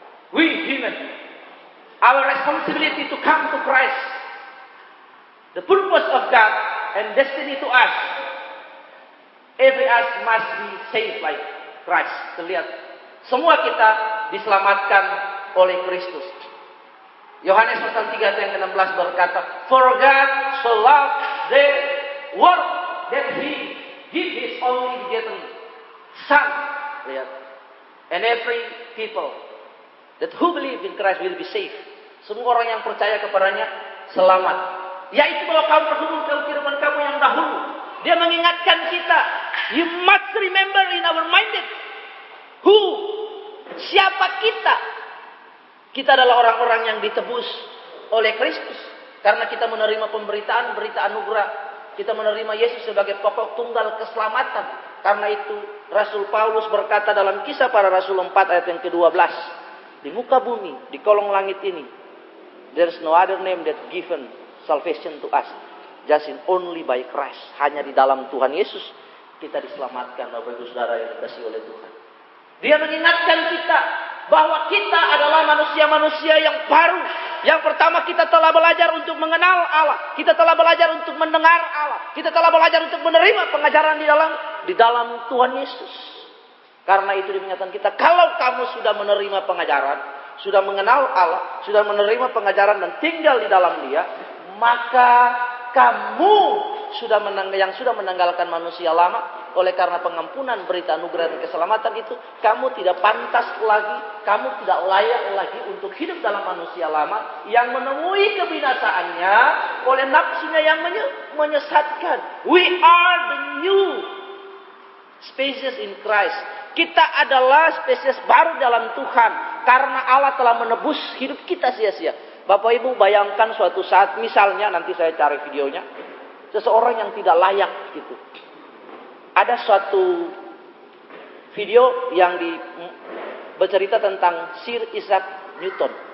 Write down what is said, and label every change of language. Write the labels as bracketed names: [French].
[English] We human, our responsibility to come to Christ, the purpose of God and destiny to us. Every us must be saved by Christ. [Indonesian] Terlihat, semua kita diselamatkan oleh Kristus. Yohanes pasal 3 ayat yang ke-16 berkata, [English] For God so loved the world that He gave His only begotten Son. [Indonesian] Lihat. [English] And every people that who believe in Christ will be saved. [Indonesian] Semua orang yang percaya kepadanya selamat. Yaitu bahwa kamu berhubung ke kehidupan kamu yang dahulu. Dia mengingatkan kita. [English] You must remember in our minded. Who? [Indonesian] Siapa kita? Kita adalah orang-orang yang ditebus oleh Kristus. Karena kita menerima pemberitaan, berita anugerah. Kita menerima Yesus sebagai pokok tunggal keselamatan. Karena itu Rasul Paulus berkata dalam Kisah Para Rasul 4 ayat yang ke-12. Di muka bumi, di kolong langit ini. [English] There is no other name that given salvation to us. Just in only by Christ. [Indonesian] Hanya di dalam Tuhan Yesus kita diselamatkan, Bapak Ibu Saudara yang dikasihi oleh Tuhan. Dia mengingatkan kita bahwa kita adalah manusia-manusia yang baru. Yang pertama, kita telah belajar untuk mengenal Allah. Kita telah belajar untuk mendengar Allah. Kita telah belajar untuk menerima pengajaran di dalam Tuhan Yesus. Karena itu diingatkan kita, kalau kamu sudah menerima pengajaran, sudah mengenal Allah, sudah menerima pengajaran dan tinggal di dalam Dia, maka kamu yang sudah menanggalkan manusia lama, oleh karena pengampunan berita anugerah dan keselamatan itu, kamu tidak pantas lagi, kamu tidak layak lagi untuk hidup dalam manusia lama yang menemui kebinasaannya oleh nafsunya yang menyesatkan. [English] We are the new species in Christ. [Indonesian] Kita adalah spesies baru dalam Tuhan karena Allah telah menebus hidup kita sia-sia. Bapak Ibu bayangkan suatu saat, misalnya nanti saya cari videonya, seseorang yang tidak layak gitu. Ada suatu video yang bercerita tentang Sir Isaac Newton.